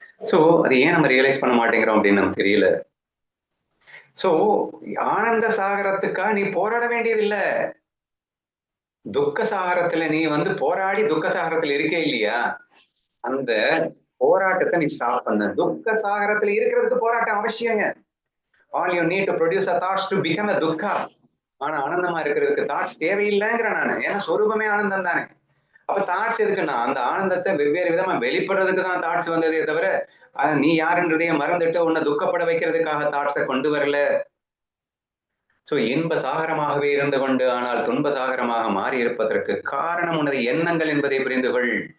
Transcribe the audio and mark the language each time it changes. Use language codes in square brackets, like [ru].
[ta] So அது ஏன் நம்ம ரியலைஸ் பண்ண மாட்டேங்கிறோம் அப்படின்னு நமக்கு தெரியல. சோ ஆனந்த சாகரத்துக்கா நீ போராட வேண்டியது இல்ல. துக்க சாகரத்துல நீ போராடி துக்க சாகரத்துல இருக்கே இல்லையா, அந்த போராட்டத்தை நீ ஸ்டாப் பண்ண. துக்க சாகரத்துல இருக்கிறதுக்கு போராட்டம் அவசியங்க. [en] all you need to produce a thoughts to become a dukkha. [ta] ஆனா ஆனந்தமா இருக்கிறதுக்கு தாட்ஸ் தேவையில்லைங்கிற நானு. ஏன்னா சொரூபமே ஆனந்தம் தானே. அப்ப தாட்ஸ் எதுக்குன்னா, அந்த ஆனந்தத்தை வெவ்வேறு விதமா வெளிப்படுறதுக்கு தான் தாட்ஸ் வந்ததே தவிர, நீ யாருன்றதையே மறந்துட்டு உன்னை துக்கப்பட வைக்கிறதுக்காக தாட்ஸை கொண்டு வரல. சோ இன்ப சாகரமாகவே இருந்து கொண்டு ஆனால் துன்ப சாகரமாக மாறி இருப்பதற்கு காரணம் உனது எண்ணங்கள் என்பதை புரிந்து கொள்.